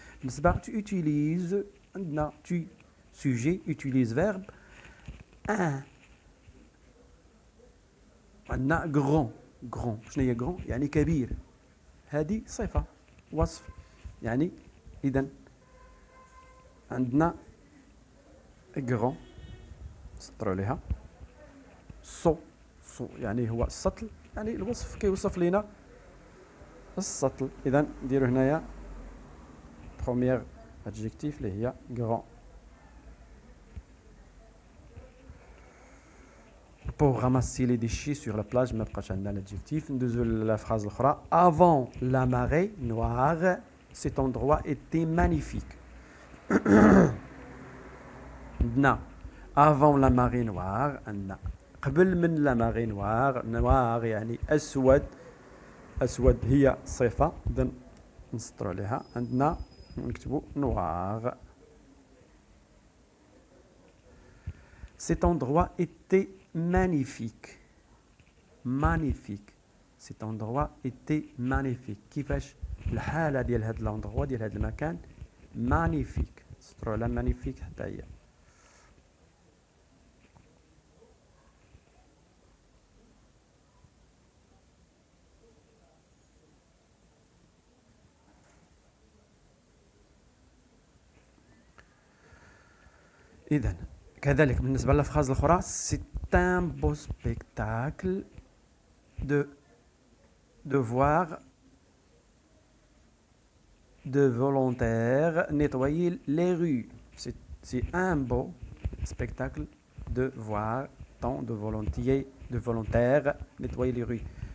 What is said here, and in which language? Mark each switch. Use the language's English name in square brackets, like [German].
[French] بالنسبة tu utilises، عندنا tu sujet utilise verbe. [Arabic] عندنا grand. شنو هي grand؟ يعني كبير. هذه صفة وصف يعني. إذن عندنا grand سطروا عليها. سو يعني هو السطل يعني الوصف كيوصف لنا السطل. إذا نديرو هنايا بروميير adjectif اللي هي grand. [French] Pour ramasser les déchets sur la plage, [Arabic] ما بقاش عندنا [French] l'adjectif. [Arabic] ندوزو la phrase الأخرى. [French] Avant la marée noire, cet endroit était magnifique. عندنا avant la marée noire، [Arabic] عندنا قبل من [French] la marée noire. [Arabic] noir يعني أسود، أسود هي صفة، إذن نسطرو عليها. عندنا نكتبو noir. [French] Cet endroit était magnifique. magnifique. Cet endroit était magnifique. [Arabic] كيفاش الحالة ديال هاد الاندروا ديال هاد المكان؟ magnifique. نسطرو على magnifique حتى هي. إذن كذلك بالنسبة للفراز الأخرى. [French] C'est un beau spectacle de voir de volontaires nettoyer les rues. C'est un beau spectacle de voir tant de volontaires nettoyer les rues.